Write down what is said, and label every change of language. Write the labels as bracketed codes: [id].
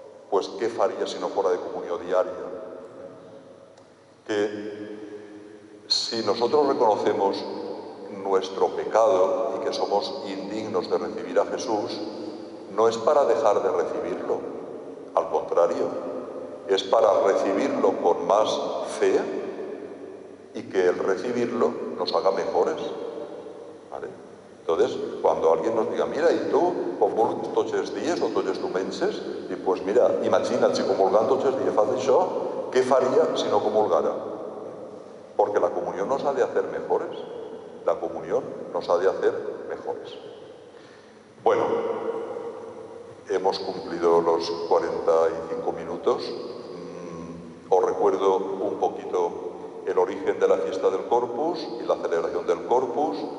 [es] Pues, ¿qué faría si no fuera de comunión diaria? Que si nosotros reconocemos nuestro pecado y que somos indignos de recibir a Jesús, no es para dejar de recibirlo, al contrario, es para recibirlo con más fe y que el recibirlo nos haga mejores. ¿Vale? Entonces, cuando alguien nos diga, [ca] mira, i tu comulgues tots els dies o tots els diumenges, i pues mira, imagina't, si comulgant tots els dies fas això, què faria si no comulgara? [es] Porque la comunión nos ha de hacer mejores. La comunión nos ha de hacer mejores. Bueno, hemos cumplido los 45 minutos. Os recuerdo un poquito el origen de la fiesta del Corpus y la celebración del Corpus.